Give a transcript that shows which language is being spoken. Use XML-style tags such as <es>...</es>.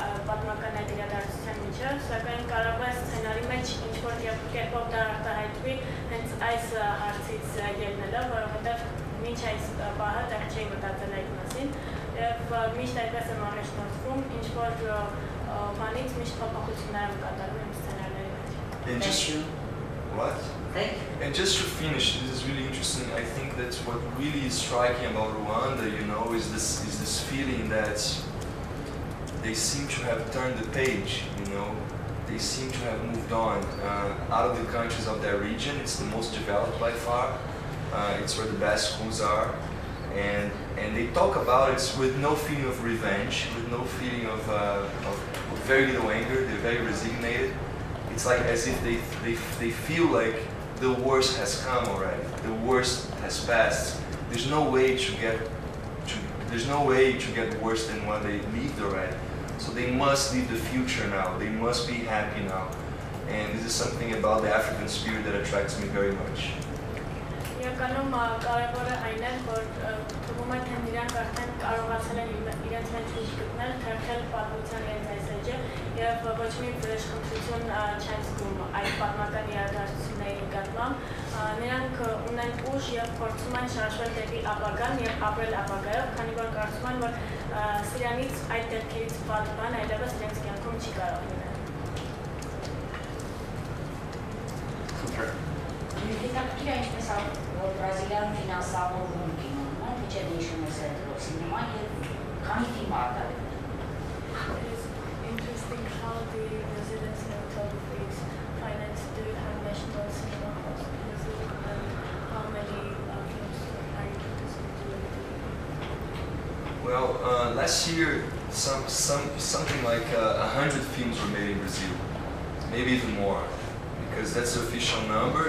<hy>պատմական այդ իրադարձության միջև, սակայն կարող է սցենարի մեջ ինչ-որ կերպով դա արտահայտվի հենց այս հարցից ելնելով, որովհետեւ մինչ այս պահը դեռ չէի մտածել այդ մասին։ Եվ միշտ այդպես եմ առաջնորդվում, ինչ-որ բանից միշտ փոփոխություններ եմ կատարում իմ սցենարների մեջ։</hy> <en>And just to finish, this is really interesting. I think that what really is striking about Rwanda, is this feeling that they seem to have turned the page. They seem to have moved on. Out of the countries of their region, it's the most developed by far. It's where the best schools are. And they talk about it with no feeling of revenge, with no feeling of very little anger. They're very resignated. it's like as if they feel like the worst has come already, the worst has passed. There's no way to get worse than what they lived already. So they must live the future now. They must be happy now. And this is something about the African spirit that attracts me very much.</en> <hy>Իրականում կարևորը այն է, որ թվում է, թե նրանք արդեն կարողացել են իրենց մեջ ուժ գտնել, թերթել պատմության իրենց այս էջը և ոչ մի վրեժխնդրություն չեն զգում այդ պատմական իրադարձությունների նկատմամբ։ Նրանք ունեն ուժ և փորձում են շարժվել դեպի ապագան և ապրել ապագայով, քանի որ կարծում են, որ սրանից այդ դեպքերից վատ բան այլևս իրենց կյանքում չի կարող լինել։ Հետաքրքիր է ինչպես որ Բրազիլիայում ֆինանսավորվում կինոն, թե չէ հիշում ես այդ սինեմա և քանի ֆիլմ արտադրել։</hy> <en>It is interesting how the Brazilian cinematography is financed. Do you have national cinema costs in Brazil and how many films are you participating in? Well, last year something like 100 films were made in Brazil, maybe even more, because that's the official number.</en>